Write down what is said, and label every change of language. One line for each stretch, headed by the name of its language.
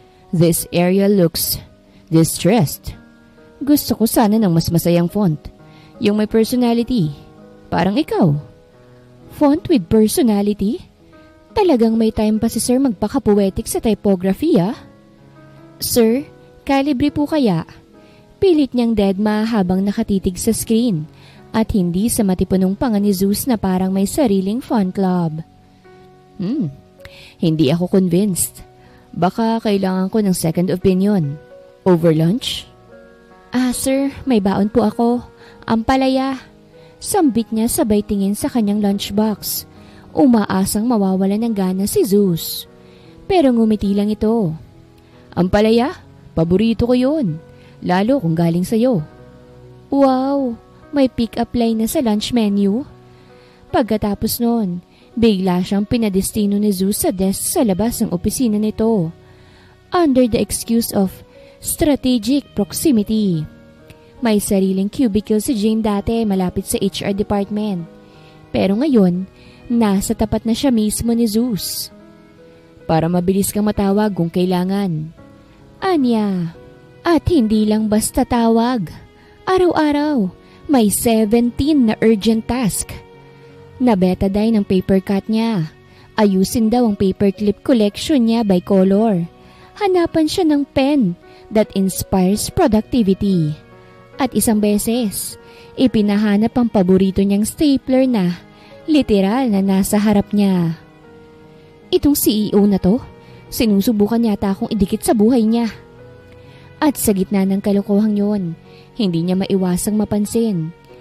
English: This area looks distressed.
Filipino: Gusto ko sana ng mas masayang font. Yung may personality. Parang ikaw.
English: Font with personality?
Filipino: Talagang may time pa si Sir magpaka-poetic sa typography ah. Sir, calibre po kaya? Pilit niyang deadma habang nakatitig sa screen at hindi sa matipunong panga ni Zeus na parang may sariling font club. Hindi ako convinced. Baka kailangan ko ng
English: second opinion. Over lunch?
Filipino: Sir, may baon po ako. Ampalaya. Sambit niya sabay tingin sa kanyang lunchbox. Umaasang mawawala ng gana si Zeus. Pero ngumiti lang ito. Ampalaya? Paborito ko yun. Lalo kung galing sa'yo. Wow! May pick-up line na sa lunch menu. Pagkatapos noon, bigla siyang pinadestino ni Zeus sa desk sa labas ng opisina nito.
English: Under the excuse of strategic proximity.
Filipino: May sariling cubicle si Jane dati malapit sa HR department. Pero ngayon, nasa tapat na siya mismo ni Zeus. Para mabilis kang matawag kung kailangan. Anya. At hindi lang basta tawag. Araw-araw, may 17 na urgent task. Nabetadine ang paper cut niya. Ayusin daw ang paperclip collection niya
English: by color.
Filipino: Hanapan siya ng
English: pen that inspires productivity.
Filipino: At isang beses, ipinahanap ang paborito niyang stapler na literal na nasa harap niya. Itong CEO na to, sinusubukan yata akong idikit sa buhay niya. At sa gitna ng kalokohang yon, hindi niya maiwasang mapansin.